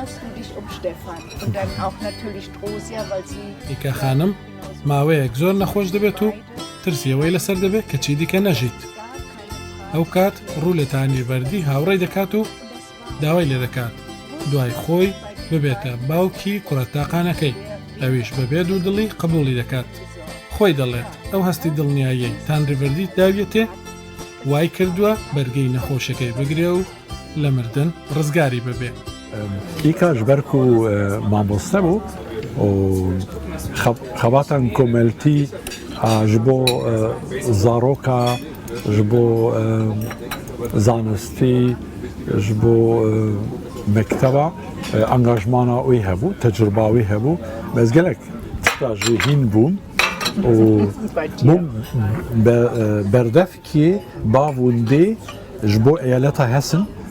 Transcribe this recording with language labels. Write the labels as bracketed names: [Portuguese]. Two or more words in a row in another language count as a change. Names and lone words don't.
[Central Kurdish] ئیکە خانم ماوەیەک زۆر نەخۆش دەبێت و ترسیەوەی لەسەر دەبێت کە چی دیکە نەژیت ئەو کات ڕوو لە تانریڤەردی هاوڕێی دەکات و داوای لێ دەکات دوای خۆی ببێتە باوکی کوڕەتاقانەکەی ئەویش بەبێ دوو دڵی قبوڵی دەکات خۆی دەڵێت ئەو هەستی دڵنیاییەی تانریڤەردی داویێتێ وای کردووە بەرگەی نەخۆشەکەی بگرێ و لە مردن ڕزگاری ببێ [Kurdish] ئیکە ji ber ku mamoste bû û xebatan komeltî ji bo zaroka ji bo zanistî ji bo mekteba engajmana wî hebû tecrüba wî hebû ez gelek tişta jî hîn bûm û bûm berdevkî bavûndê ji bo eyaleta Hesin